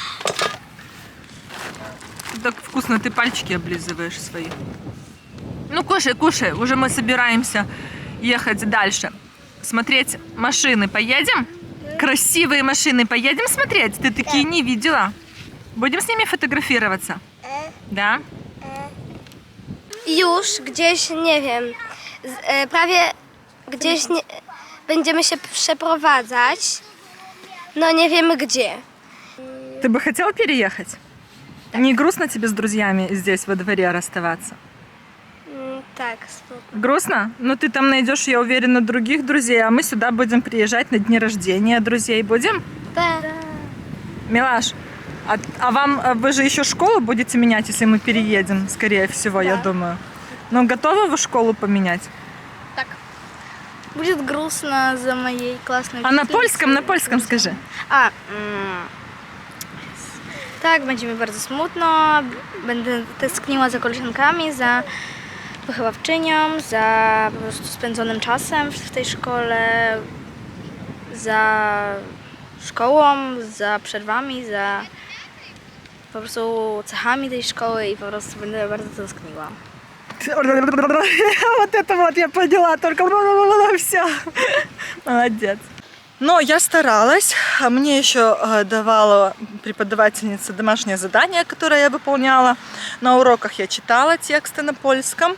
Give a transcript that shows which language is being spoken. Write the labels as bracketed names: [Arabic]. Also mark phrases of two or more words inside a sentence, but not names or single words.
[Russian] Так вкусно, ты пальчики облизываешь свои. Ну, кушай, кушай. Уже мы собираемся ехать дальше. Смотреть машины. Поедем? Красивые машины. Поедем смотреть? Ты такие не видела? Будем [Polish] z nimi fotografować? [Russian] Da? [Polish] Już gdzieś, nie wiem, prawie gdzieś będziemy się przeprowadzać, no nie wiemy gdzie. [Russian] Ты бы хотел переехать? Не грустно тебе с друзьями здесь во дворе расставаться? [Polish] Tak, spoko. [Russian] Грустно? Ну ты там найдешь, я уверена, других друзей, а мы сюда будем приезжать на дни рождения друзей. Будем? [Polish] Tak. [Russian] Милаш, вы же еще школу будете менять, если мы переедем, скорее всего, я думаю. Но готовы вы школу поменять? [Polish] Tak. [Russian] Будет грустно за моей классной А на учительницей. польskim скажи. [Polish] Tak, będzie mi bardzo smutno. Będę tęskniła za koleżankami, za wychowawczynią, za po prostu spędzonym czasem w tej szkole, za szkołą, za przerwami, za po prostu cechami tej szkoły i po prostu będę bardzo tęskniła. [Russian] Вот это вот я поняла, только все. Молодец. Но я старалась. Мне еще давала преподавательница домашнее задание, которое я выполняла. На уроках я читала тексты на польском.